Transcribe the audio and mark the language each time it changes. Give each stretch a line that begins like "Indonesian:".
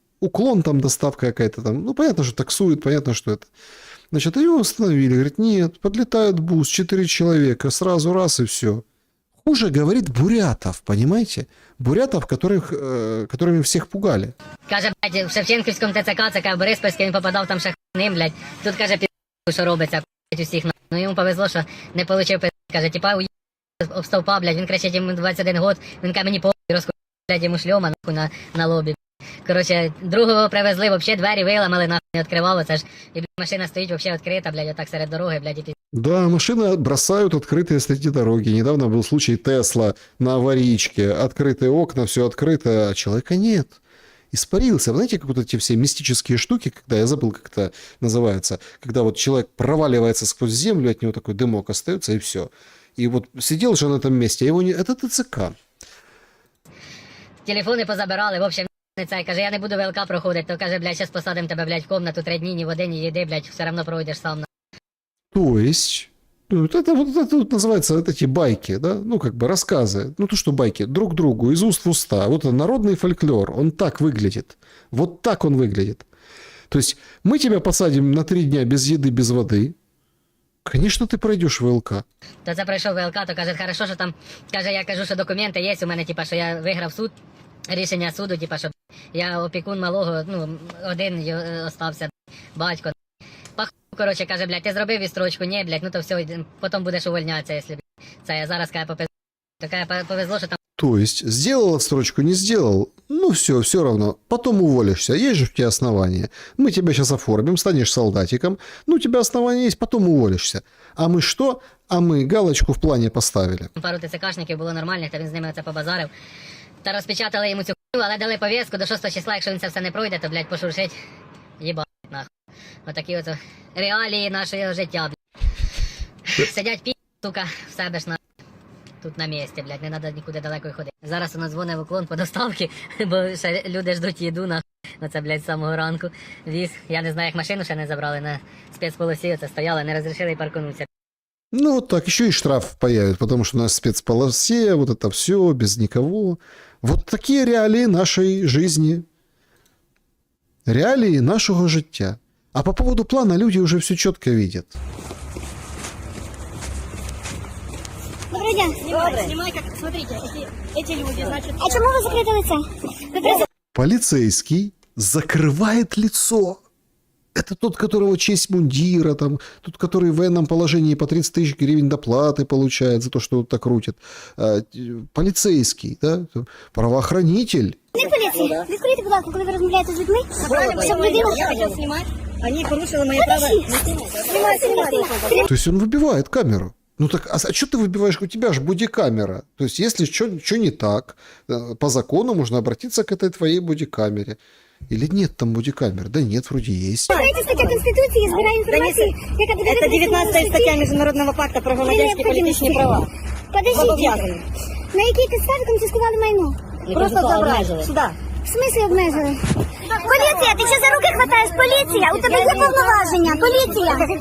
Russian: Уклон там, доставка какая-то там. Ну, понятно, что таксует, понятно, что это. Значит, его остановили. Говорит, нет, подлетает бус, 4 человека, сразу раз и все. Хуже, говорит, бурятов, понимаете? Бурятов, которыми всех пугали.
Ukrainian: Каже, блядь, в Шевченківському ТЦК, це в Бориспільській, він попадав там ще ним, блядь. Тут, каже, що робиться, блядь, усіх. Ну, йому повезло, що не получив, каже, типа, об стовпа, блядь, він кричить, йому 21 год, він каже, мені похуй, розкує, блядь, йому шльома, нахуй, на лобі. Короче, другого привезли, вообще двері виламали, нахуй, не відкривало, це ж, і, блядь, машина стоїть вообще відкрита, блядь, отак серед дороги, блядь, і
Russian: Да, машины бросают открытые среди дороги. Недавно был случай Тесла на аварийке. Открытые окна, все открыто, а человека нет. испарился. Вы знаете, как вот эти все мистические штуки, когда, я забыл, как это называется, когда вот человек проваливается сквозь землю, от него такой дымок остается, и все. И вот сидел же на этом месте, а его не... Это ТЦК.
Ukrainian: Телефони позабирали, в общем, цей каже, я не буду ВЛК проходити, то каже, блядь, зараз посадимо тебе, блядь, в комнату 3 дні, ні води, ні їди, блядь, все одно пройдеш сам.
Russian: То есть, ну, это вот называется вот эти байки, да, ну, как бы рассказы, ну, то, что байки, друг другу, из уст в уста. Вот народный фольклор, он так выглядит. Вот так он выглядит. То есть, мы тебя посадим на 3 дня без еды, без воды. Конечно, ты пройдешь ВЛК.
Ukrainian: То це пройшов ВЛК, то каже, хорошо, що там, каже, я кажу, що документи є у мене, типа, що я виграв суд, рішення суду, типа, що я опікун малого, ну, один остався, батько. Коротше, каже, блядь, ти зробив відстрочку, ні, блядь, ну то все, потім будеш увольнятися, якщо, це я зараз, каже, повезло, що там...
Russian: То есть, сделал отстрочку, не сделал, ну все равно, потом уволишься, есть же у тебя основания. Мы тебя сейчас оформим, станешь солдатиком, ну у тебя основания есть, потом уволишься. А мы что? А мы галочку в плане поставили.
Ukrainian: Пару ТЦКшників було нормальних, та він з ними оце побазарив. Та розпечатали йому цю хуйню, але дали повістку до 6 числа, якщо він це все не пройде, то, блядь, пошуршить, їбать, нахуй. Отакі от реалії нашого життя, блядь. Сидять сука, в себе ж на... Тут на місці, блядь, не треба нікуди далеко ходити. Зараз у нас дзвонить в уклон по доставці, бо ще люди ждуть їду, нахуй. Оце, блядь, з самого ранку віз. Я не знаю, як машину ще не забрали на спецполосі, оце стояли, не розрішили і паркунутися.
Russian: Ну, вот так, еще и штраф появится, потому что у нас в спецполосе, вот это все, без никого. Вот такие реалии нашей жизни. Реалии нашего життя. А по поводу плана люди уже все четко видят.
Ukrainian: Добрий день.
Russian: Снимай, как, смотрите, эти люди, значит...
Ukrainian: А чому ви закрите лице?
Russian: Полицейский закрывает лицо. Это тот, которого честь мундира, там, тот, который в военном положении по 30 тысяч гривен доплаты получает за то, что вот так крутит. Полицейский, да? Правоохранитель.
Ukrainian: Не поліція. Відкрийте, будь ласка, коли ви розмовляєте з людьми, щоб людина...
Russian: Я хотел снимать, они порушили мои права. То есть он выбивает камеру. Ну так, а что ты выбиваешь? У тебя же бодикамера. То есть если что не так, по закону можно обратиться к этой твоей бодикамере. Или нет там бодикамер? Да нет, вроде есть.
Ukrainian: Знаете, стаття Конституції збирає інформацію, яка буде...
Russian: Это 19 статья Международного пакта
Ukrainian: про громадянські політичні права.
Russian: Подождите.
Ukrainian: На якій підставі конфіскували майно?
Russian: Просто забрали. Сюда.
Ukrainian: В смислі обмежили? Поліція, ти що за руки хватаєш? Поліція, у тебе є повноваження. Поліція.